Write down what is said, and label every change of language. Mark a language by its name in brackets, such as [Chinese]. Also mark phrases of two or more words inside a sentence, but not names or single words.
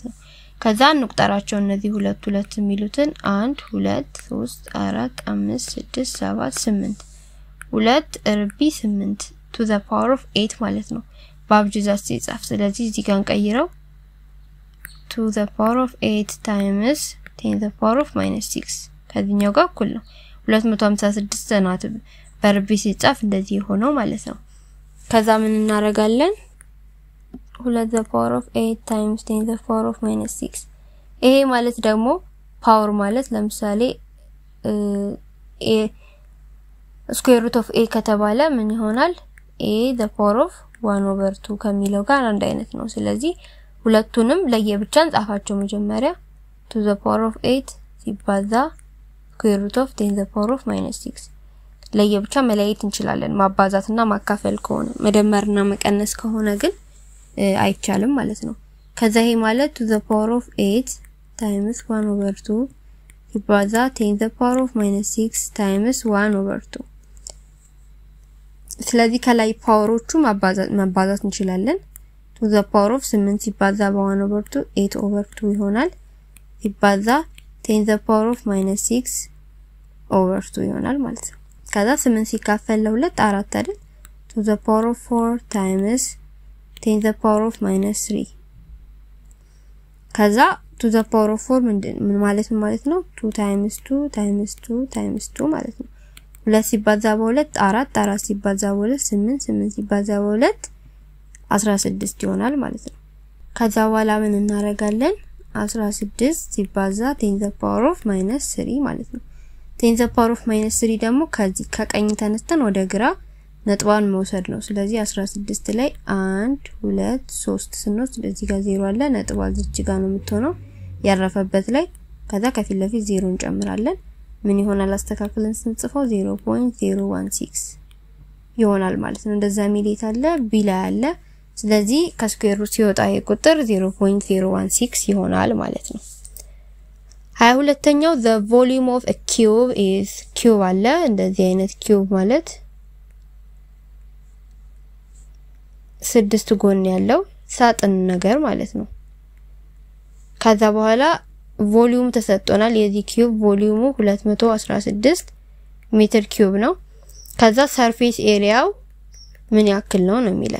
[Amharic] ነው ከዛ እንቁጠራቸው እነዚህ ሁለት የሚሉትን 1 2 3 4 5 6 7 8 2 ርቢ 8 to [English] the power of 8 [Amharic] ማለት ነው በአብጅዛት ሲጻፍ ስለዚህ እዚህ ጋር እንቀይረው [English] to the power of 8 times 10 the power of -6 [Amharic] ከዚህኛው ጋር እኩል ነው 256 ናት በርቢ ሲጻፍ እንደዚህ ሆኖ ማለት ነው ከዛ ምን እናረጋለን [English] 2 the power of 8 times 10 the power of -6 [Amharic] ይሄ ማለት ደግሞ ፓወር ማለት ለምሳሌ [English] a square root of a [Amharic] ከተባለ ምን ይሆናል [English] a the power of 1/2 [Amharic] ከሚለው ጋር አንድ አይነት ነው ስለዚህ ሁለቱንም ለየብቻ እንጻፋቸው መጀመሪያ [English] to the power of 8 [Amharic] ሲባዛ [English] square root of 10 the power of -6 [Amharic] ለየብቻ መለየት እንችላለን ማባዛትና ማካፈል ከሆነ መደመርና መቀነስ ከሆነ ግን አይቻልም ማለት ነው ከዛ ይሄ ማለት [English] to the power of 8 times 1/2 [Amharic] ሲባዛ [English] 10 the power of -6 times 1/2 [Amharic] ስለዚህ ከላይ ፓወሮቹ ማባዛት እንችላለን [English] to the power of 8 [Amharic] ሲባዛ በ1/2 8/2 ይሆናል ሲባዛ [English] 10 the power of [Amharic] -6/2 ይሆናል ማለት ነው ከዛ 8 ሲካፈል ለ2 4 አይደል [English] to the power of 4 times 10 the power of -3 [Amharic] ከዛ [English] to the power of 4 [Amharic] ምን ማለት ነው [English] 2 times 2 times 2 times 2 [Amharic] ማለት ነው 2 ሲባዛ በ2 4 4 ሲባዛ በ2 8 8 ሲባዛ በ2 16 ይሆናል ማለት ነው ከዛ በኋላ ምን እናረጋለን 16 ሲባዛ [English] 10 the power of -3 [Amharic] ማለት ነው [English] 10 the power of -3 [Amharic] ደግሞ ከዚህ ከቀኝ ተነስተን ወደ ግራ ነጥቧን መውሰድ ነው ስለዚህ 16 ላይ 1 2 3 ስንወስድ እዚህ ጋር 0 አለ ነጥቧ እዚህ ጋር ነው የምትሆነው ያረፈበት ላይ ከዛ ከፊት ለፊት 0 እንጨምራለን ምን ይሆናል አስተካክለን ስንጽፈው 0.016 ይሆናል ማለት ነው እንደዛ ሚሊት አለ ቢ ላይ አለ ስለዚህ ከስኩዌር ሩት ሲወጣ ይሄ ቁጥር 0.016 ይሆናል ማለት ነው 22ኛው [English] the volume of a cube is cube [Amharic] አለ እንደዚህ አይነት cube ማለት 6 ጎን ያለው ሳጥን ነገር ማለት ነው ከዛ በኋላ ቮሊዩም ተሰጥቶናል የዚህ ኪዩብ ቮሊዩሙ 216 ሜትር ኪዩብ ነው ከዛ ሰርፌስ ኤሪያው ምን ያክል ነው የሚለን